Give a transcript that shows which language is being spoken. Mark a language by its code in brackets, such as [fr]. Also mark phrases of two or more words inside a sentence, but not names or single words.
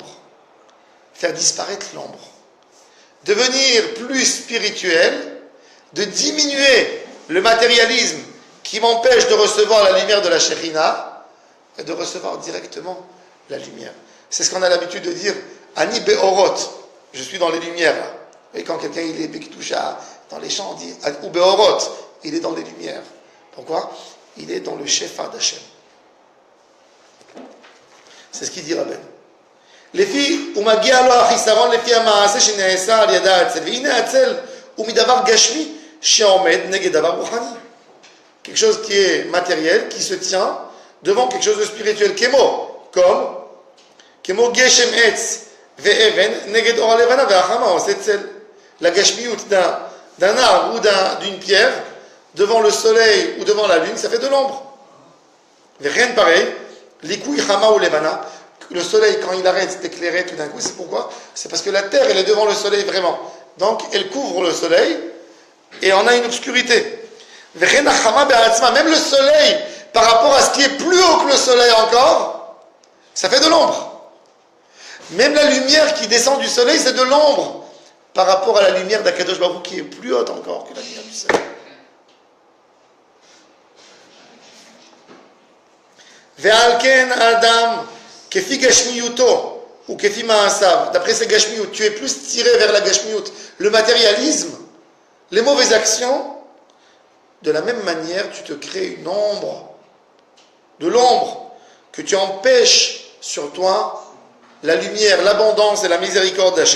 [fr] Faire disparaître l'ombre. Devenir plus spirituel, de diminuer le matérialisme qui m'empêche de recevoir la lumière de la Shekhinah et de recevoir directement la lumière. C'est ce qu'on a l'habitude de dire, [he] אני באורות, [fr] je suis dans les lumières. Et quand quelqu'un il est Bekitoucha dans les champs, on dit [he] הוא באורות, [fr] il est dans les lumières. Pourquoi? Il est dans le Shefa d'Hachem. C'est ce qu'il dit Rabben. [he] לפי, ומגיע לו החיסרון לפי המעשה שנעשה על ידה הצל. והנה הצל הוא מדבר גשמי שעומד נגד דבר רוחני. [fr] Quelque chose qui est matériel, qui se tient devant quelque chose de spirituel. [he] כמו גשם עץ ואבן נגד אור הלבנה והחמה עושה צל. [fr] La gashmiyut d'un arbre ou d'une pierre devant le soleil ou devant la lune, ça fait de l'ombre. Rien de pareil. [he] ליקוי חמה ולבנה. [fr] Le soleil, quand il arrête d'éclairer tout d'un coup, c'est pourquoi? C'est parce que la terre, elle est devant le soleil vraiment. Donc, elle couvre le soleil et on a une obscurité. Même le soleil, par rapport à ce qui est plus haut que le soleil encore, ça fait de l'ombre. Même la lumière qui descend du soleil, c'est de l'ombre par rapport à la lumière d'Akadosh Baruch Hu qui est plus haute encore que la lumière du soleil. [he] ועל כן אדם כפי גשמיותו וכפי מעשיו. [fr] D'après ces gashmiyut, tu es plus tiré vers la gashmiyut, le matérialisme, les mauvaises actions. De la même manière, tu te crées une ombre, de l'ombre, que tu empêches sur toi la lumière, l'abondance et la miséricorde d'Hachem.